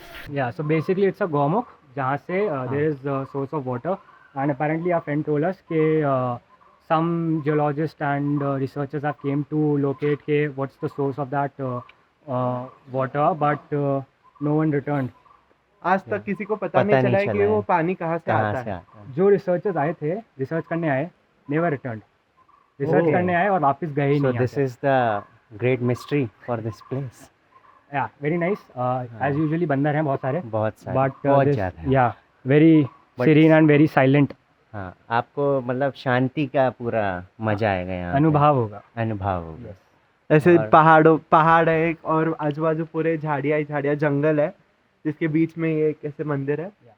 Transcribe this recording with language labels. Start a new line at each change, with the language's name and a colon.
English: Yeah, so basically it's a gomukh
Hindi: जहाँ से
English: there is a source of water, and apparently our friend told us कि some geologists and researchers have came to locate के what's the source of that water, but no one returned.
Hindi: आज तक किसी को पता नहीं चला है कि वो पानी कहाँ से आता है। जो रिसर्चर्स आए थे, रिसर्च करने आए,
English: never returned.
Hindi: रिसर्च करने आए और वापस गए ही नहीं।
English: So this is the great mystery for this place. Yeah, very nice. As usually
Hindi: बंदर हैं बहुत सारे, बहुत सारे,
English: but
Hindi: बहुत
English: this,
Hindi: ज़्यादा है।
English: yeah, very serene and very silent.
Hindi: हाँ, आपको मतलब शांति का पूरा मजा आएगा यहाँ पे। अनुभव होगा। अनुभव होगा। ऐसे पहाड़ है एक, और आजू बाजू पूरे झाड़ियाँ ही झाड़ियाँ, जंगल है जिसके बीच में ये एक ऐसे मंदिर है।